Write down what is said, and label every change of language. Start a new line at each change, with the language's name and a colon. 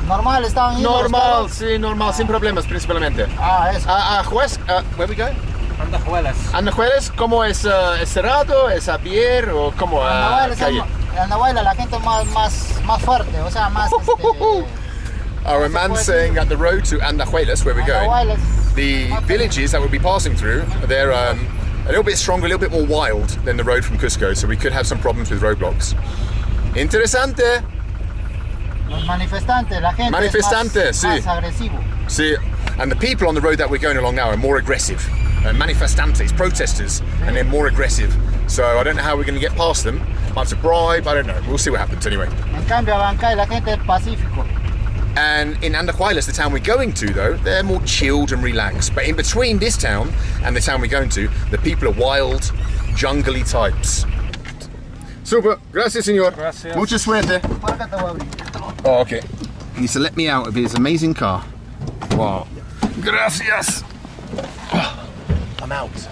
Spanish: Normal, estaban yendo los Normal, carros. sí, normal, sin problemas principalmente. Ah, eso.
English: Juez, where we go?
Spanish: Andahuelas. Andahuelas, ¿cómo es? ¿Es cerrado? ¿Es abierto? ¿O cómo? Calle. Andahuela, la gente más fuerte, o sea, más
English: Our man's saying that the road to Andahuelas, where we're going, the villages that we'll be passing through, they're a little bit stronger, a little bit more wild than the road from Cusco, so we could have some problems with roadblocks.
Spanish: Interesante. Los manifestantes, la gente Manifestantes, es más sí. agresivo.
English: See, and the people on the road that we're going along now are more aggressive. Manifestantes, protesters, and they're more aggressive. So I don't know how we're going to get past them. Might have to bribe, I don't know. We'll see what happens anyway.
Spanish: En cambio, Abancay, la gente es pacífico.
English: And in Andahuelas, the town we're going to, though, they're more chilled and relaxed. But in between this town and the town we're going to, the people are wild, jungly types.
Spanish: Super. Gracias, señor. Gracias. Mucha suerte. Márcate, voy a abrir.
English: Oh, okay. He needs to let me out of his amazing car. Wow. Gracias. I'm out.